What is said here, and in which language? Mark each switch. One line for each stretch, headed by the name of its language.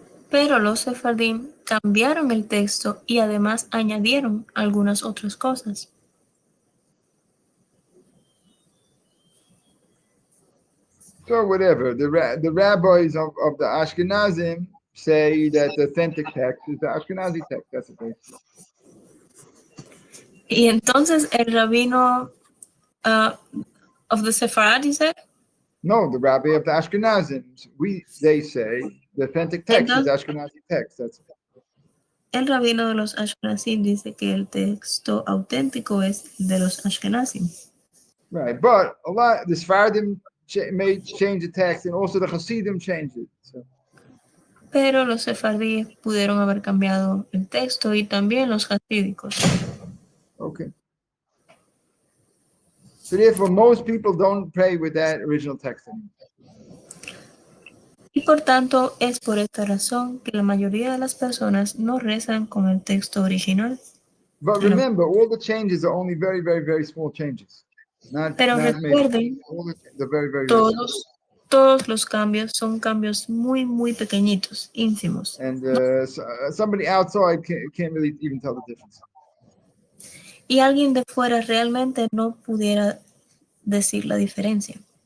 Spanish: Pero los sefardim cambiaron el texto y además añadieron algunas otras cosas.
English: So whatever the rabbis of the Ashkenazim say that the authentic text is the Ashkenazi text. That's what they say.
Spanish: Y entonces el rabino
English: of the Sephardi said? No, the rabbi of the Ashkenazim. They say the authentic text is Ashkenazi text. That's it.
Spanish: El rabino de los Ashkenazim dice que el texto auténtico es de los Ashkenazim.
English: Right, but a lot the Sephardim may change the text, and also the Hasidim changed it. So.
Spanish: pero los sefardíes pudieron haber cambiado el texto y también los hasídicos.
English: Okay. So therefore, most people don't pray with that original text anymore.
Spanish: Y por tanto, es por esta razón que la mayoría de las personas no rezan con el texto original.
English: But remember, all the changes are only very, very, very small changes.
Spanish: Pero recuerden,
English: They're very, very, very small.
Spanish: todos los cambios son cambios muy, muy pequeñitos, ínfimos.
English: And somebody outside can't really even tell the difference.
Spanish: Y alguien de fuera realmente no pudiera decir la diferencia.